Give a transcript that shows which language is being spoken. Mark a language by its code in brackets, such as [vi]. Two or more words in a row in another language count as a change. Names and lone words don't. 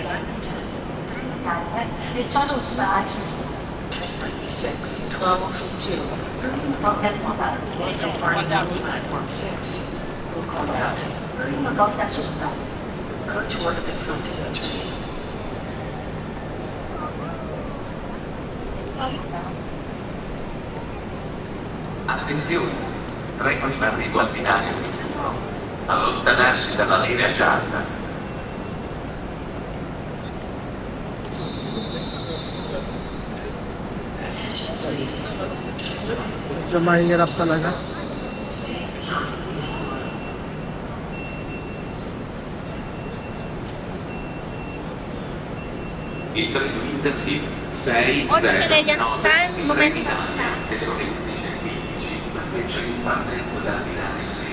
[en] It follows at 26, 12:02. Departing platform 6. Will call out. Go toward the front entry. [it] Attenzione, treno in arrivo al binario di turno. Allontanarsi dalla linea gialla. [tl] Medyo mahirap talaga. [it] Il treno intensivo 6 O, Canadian stand, momentum delle ore 11:15, la freccia in partenza dal binario 16.